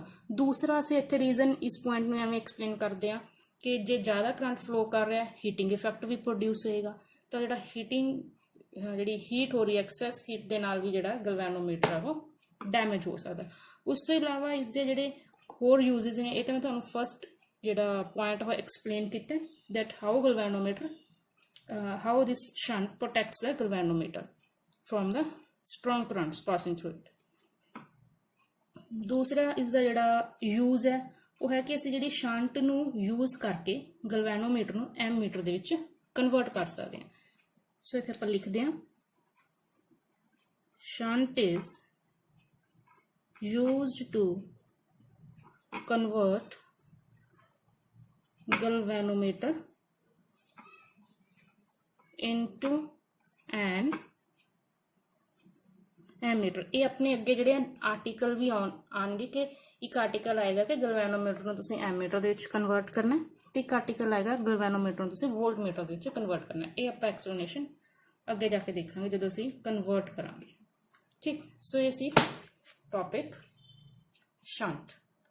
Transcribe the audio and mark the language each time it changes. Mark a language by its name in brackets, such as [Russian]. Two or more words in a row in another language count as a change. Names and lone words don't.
[Punjabi] ਦੂਸਰਾ ਅਸੀਂ ਇੱਥੇ ਰੀਜ਼ਨ ਇਸ ਪੁਆਇੰਟ ਨੂੰ ਐਵੇਂ ਐਕਸਪਲੇਨ ਕਰਦੇ ਆ ਕਿ ਜੇ ਜ਼ਿਆਦਾ [English] current flow [Punjabi] ਕਰ ਰਿਹਾ [English] heating effect [Punjabi] ਵੀ ਪ੍ਰੋਡਿਊਸ ਹੋਏਗਾ, ਤਾਂ ਜਿਹੜਾ ਜਿਹੜੀ ਹੀਟ ਹੋ ਰਹੀ ਹੈ [English] excess heat [Punjabi] ਦੇ ਨਾਲ ਵੀ ਜਿਹੜਾ ਗਲਵੈਨੋਮੀਟਰ ਹੈ ਉਹ ਡੈਮੇਜ ਹੋ ਸਕਦਾ। ਉਸ ਤੋਂ ਇਲਾਵਾ ਇਸ ਦੇ ਜਿਹੜੇ ਹੋਰ ਯੂਜ਼ਸ ਨੇ, ਇਹ ਤਾਂ ਮੈਂ ਤੁਹਾਨੂੰ ਫਸਟ ਜਿਹੜਾ ਪੁਆਇੰਟ ਉਹ ਐਕਸਪਲੇਨ ਕੀਤਾ, [English] that how this shunt protects the galvanometer from the strong currents passing through it। [Punjabi] ਦੂਸਰਾ ਇਸ ਦਾ ਜਿਹੜਾ ਯੂਜ਼ ਹੈ ਉਹ ਹੈ ਕਿ ਅਸੀਂ ਜਿਹੜੀ ਸ਼ੰਟ ਨੂੰ ਯੂਜ਼ ਕਰਕੇ ਗਲਵੈਨੋਮੀਟਰ ਨੂੰ ਐਮੀਟਰ ਦੇ ਵਿੱਚ ਕਨਵਰਟ ਕਰ ਸਕਦੇ ਹਾਂ। ਸੋ ਇੱਥੇ ਆਪਾਂ ਲਿਖਦੇ ਹਾਂ [English] shunt is used to convert galvanometer into an ammeter। [Punjabi] ਇਹ ਆਪਣੇ ਅੱਗੇ ਜਿਹੜੇ ਆਰਟੀਕਲ ਵੀ ਆਉਣਗੇ ਕਿ ਇੱਕ ਆਰਟੀਕਲ ਆਏਗਾ ਕਿ ਗਲਵੈਨੋਮੀਟਰ ਨੂੰ ਤੁਸੀਂ ਐਮੀਟਰ ਦੇ ਵਿੱਚ ਕਨਵਰਟ ਕਰਨਾ, ਤੇ ਇੱਕ ਆਰਟੀਕਲ ਆਏਗਾ ਗਲਵੈਨੋਮੀਟਰ ਨੂੰ ਤੁਸੀਂ ਵੋਲਟਮੀਟਰ ਦੇ ਵਿੱਚ ਕਨਵਰਟ ਕਰਨਾ। ਇਹ ਆਪਾਂ ਐਕਸਪਲੇਨੇਸ਼ਨ ਅੱਗੇ ਜਾ ਕੇ ਦੇਖਾਂਗੇ ਜਦੋਂ ਅਸੀਂ ਕਨਵਰਟ ਕਰਾਂਗੇ, ਠੀਕ। ਸੋ ਇਹ ਸੀ [English] topic shunt.